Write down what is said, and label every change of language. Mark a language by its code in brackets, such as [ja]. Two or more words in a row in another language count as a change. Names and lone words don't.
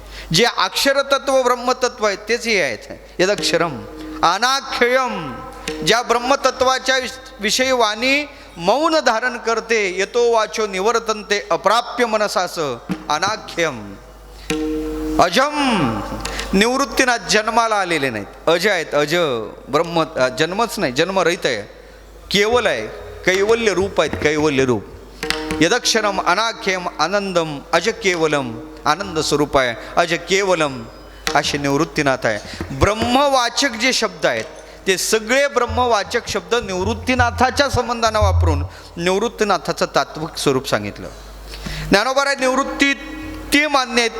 [mr] जे अक्षरतत्व ब्रह्मतत्व आहे तेच हे आहेत [sa] यदक्षरम अनाक्षयम. [mr] ज्या ब्रह्मतत्वाच्या विषयी वाणी मौन धारण करते, [sa] येतो वाचो निवर्तन्ते अप्राप्य मनसास अनाख्यम. [mr] अजम, निवृत्तीनाथ, जन्माला आलेले नाहीत, अज आहेत, अज. ब्रह्म जन्मच नाही, जन्मरहित आहे, केवल आहे, कैवल्य रूप आहेत, कैवल्य रूप. [sa] यदक्षरम अनाख्यम आनंदम अज केवलम, [mr] आनंद स्वरूप आहे, [sa] अज केवलम [mr] असे निवृत्तीनाथ आहे. ब्रह्मवाचक जे शब्द आहेत ते सगळे ब्रह्मवाचक शब्द निवृत्तीनाथाच्या संबंधानं वापरून निवृत्तीनाथाचं तात्विक स्वरूप सांगितलं. ज्ञानोबा निवृत्ती ते मान्य आहेत.